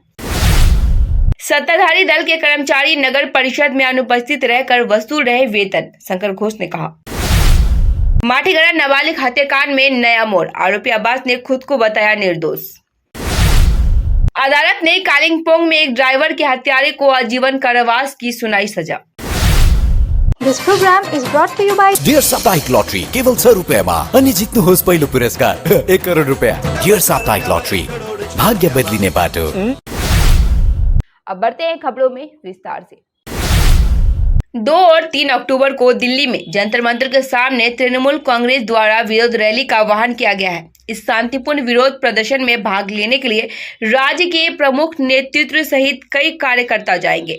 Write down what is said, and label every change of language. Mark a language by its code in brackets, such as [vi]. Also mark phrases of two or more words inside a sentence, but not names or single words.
[hi] सत्ताधारी दल के कर्मचारी नगर परिषद में अनुपस्थित रहकर वसूल रहे वेतन, शंकर घोष ने कहा। माटीगढ़ा नाबालिग हत्याकांड में नया मोड़, आरोपी अब्बास ने खुद को बताया निर्दोष। अदालत ने कालिंपोंग में एक ड्राइवर के हत्यारे को आजीवन कारावास की सुनाई सजा। [en] This program is brought to you by [ne] डियर साप्ताहिक लॉटरी केवल 100 रुपयामा अनि जित्नुहोस् पहिलो पुरस्कार 1 करोड रुपया। डियर साप्ताहिक लॉटरी, भाग्य बदलिने बाटो। [hi] अब बढ़ते हैं खबरों में विस्तार से। 2 और 3 अक्टूबर को दिल्ली में जंतर मंतर के सामने तृणमूल कांग्रेस द्वारा विरोध रैली का आह्वान किया गया है। इस शांतिपूर्ण विरोध प्रदर्शन में भाग लेने के लिए राज्य के प्रमुख नेतृत्व सहित कई कार्यकर्ता जाएंगे।